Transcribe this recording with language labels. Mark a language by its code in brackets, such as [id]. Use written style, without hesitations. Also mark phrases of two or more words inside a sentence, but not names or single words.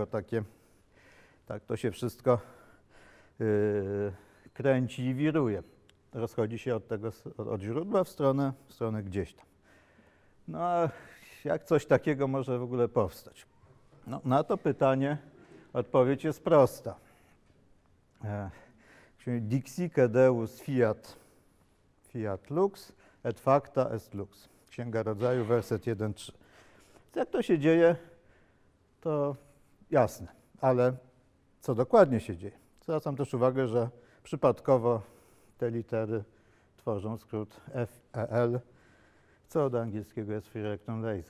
[pl] Takie, tak to się wszystko kręci i wiruje. Rozchodzi się od źródła w stronę gdzieś tam. No a jak coś takiego może w ogóle powstać? No, na to pytanie odpowiedź jest prosta. [la] Dixique Deus fiat lux et facta est lux. [pl] Księga Rodzaju, werset 1-3. Jak to się dzieje, to jasne, ale co dokładnie się dzieje? Zwracam też uwagę, że przypadkowo te litery tworzą skrót FEL, co od angielskiego jest [en] Free Electron Laser.